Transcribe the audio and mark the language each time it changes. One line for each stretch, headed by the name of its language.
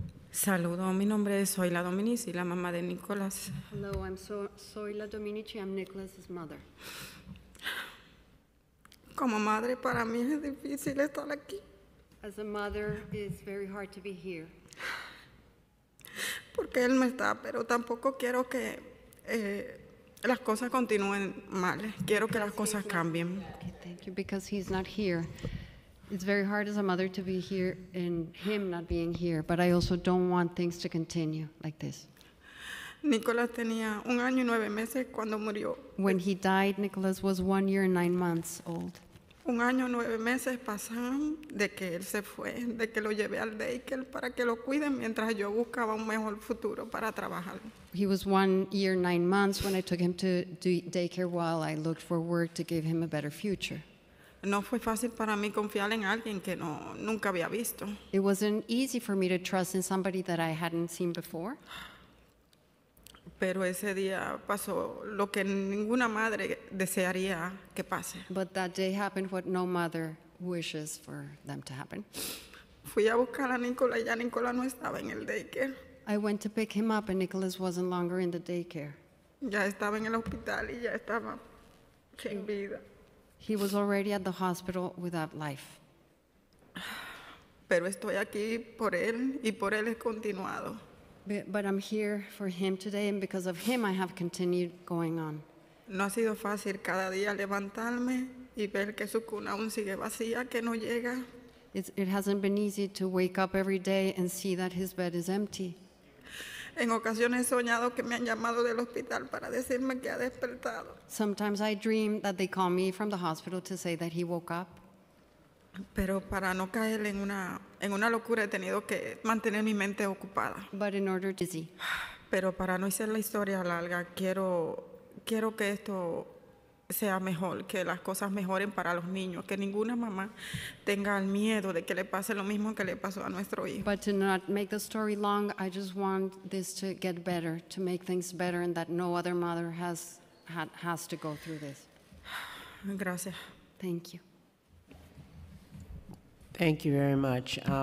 Spanish: Saludos, mi nombre es Zoila Dominici, la mamá de Nicolás.
English: Hello, I'm Zoila Dominici. I'm Nicholas's mother.
Spanish: Como madre, para mí es difícil estar aquí.
English: As a mother, it's very hard to be here.
Spanish: Porque él no está, pero tampoco quiero que las cosas continúen mal. Quiero que las cosas cambien.
English: Okay, thank you. Because he's not here. It's very hard as a mother to be here and him not being here, but I also don't want things to continue like this.
Spanish: Nicolás tenía 1 año y 9 meses cuando murió.
English: When he died, Nicholas was 1 year and 9 months old.
Spanish: 1 año, 9 meses pasaron de que él se fue, de que lo llevé al daycare para que lo cuiden mientras yo buscaba un mejor futuro para trabajar.
English: He was 1 year, 9 months when I took him to daycare while I looked for work to give him a better future.
Spanish: No fue fácil para mí confiar en alguien que nunca había visto.
English: It wasn't easy for me to trust in somebody that I hadn't seen before.
Spanish: Pero ese día pasó lo que ninguna madre desearía que pase.
English: But that day happened what no mother wishes for them to happen.
Spanish: Fui a buscar a Nicolás y ya Nicolás no estaba en el daycare.
English: I went to pick him up and Nicholas wasn't longer in the daycare.
Spanish: Ya estaba en el hospital y ya estaba sin vida.
English: He was already at the hospital without life.
Spanish: Pero estoy aquí por él y por él he continuado.
English: But I'm here for him today, and because of him, I have continued going on.
Spanish: No ha sido fácil cada día levantarme y ver que su cuna aún sigue vacía, que no llega.
English: It hasn't been easy to wake up every day and see that his bed is empty.
Spanish: En ocasiones he soñado que me han llamado del hospital para decirme que ha despertado.
English: Sometimes I dream that they call me from the hospital to say that he woke up.
Spanish: Pero para no caer en una locura he tenido que mantener mi mente ocupada.
English: But in order to see.
Spanish: Pero para no hacer la historia larga, quiero que esto sea mejor, que las cosas mejoren para los niños, que ninguna mamá tenga el miedo de que le pase lo mismo que le pasó a nuestro hijo.
English: But to not make the story long, I just want this to get better, to make things better, and that no other mother has to go through this.
Spanish: Gracias.
English: Thank you. Thank you very much.